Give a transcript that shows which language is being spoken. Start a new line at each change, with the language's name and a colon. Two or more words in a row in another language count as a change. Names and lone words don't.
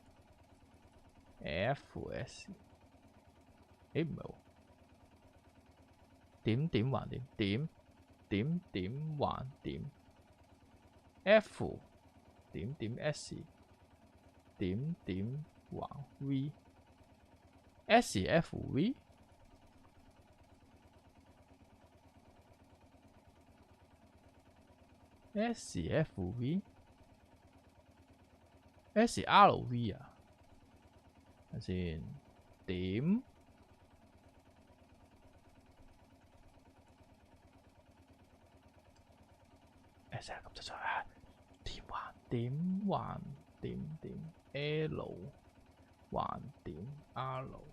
Cantonese: F S，誒唔係喎，點點橫點點點點橫點 F 點點 S 點點橫 V S F V S F V S R V 啊，睇先點？S 咁就錯啦，點橫點橫點點 L 橫點 R